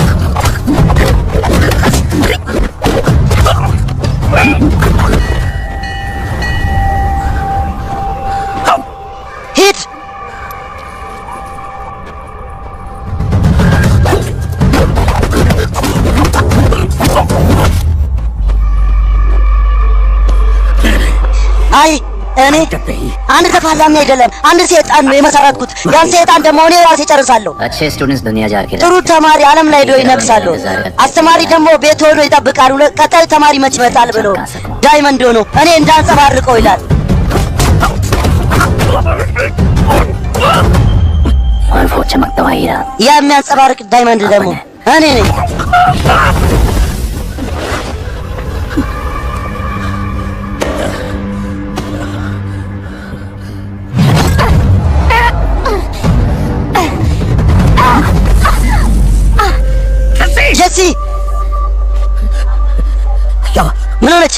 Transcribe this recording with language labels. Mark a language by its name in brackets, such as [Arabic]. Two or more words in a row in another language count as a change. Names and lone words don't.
[Amharic] ሂድ። አይ እኔ አንድ ተፋላሚ አይደለም፣ አንድ ሰይጣን ነው የመሰረትኩት። ያን ሰይጣን ደግሞ እኔ ራሴ ጨርሳለሁ። [Hindi] अच्छे स्टूडेंट्स दुनिया जाके [Amharic] ጥሩ ተማሪ ዓለም ላይ ሄዶ ይነግሳሉ። አስተማሪ ደግሞ ቤት ሆኖ ይጠብቃል። ቀጣዩ ተማሪ መች ይመጣል ብሎ ዳይመንድ ሆኖ እኔ እንዳንጸባርቀው ይላል። [Hindi] और वो चमकता हुआ हीरा [Amharic] ያ የሚያንጸባርቅ ዳይመንድ ደግሞ እኔ ነኝ። ጀሲ ምን ሆነች?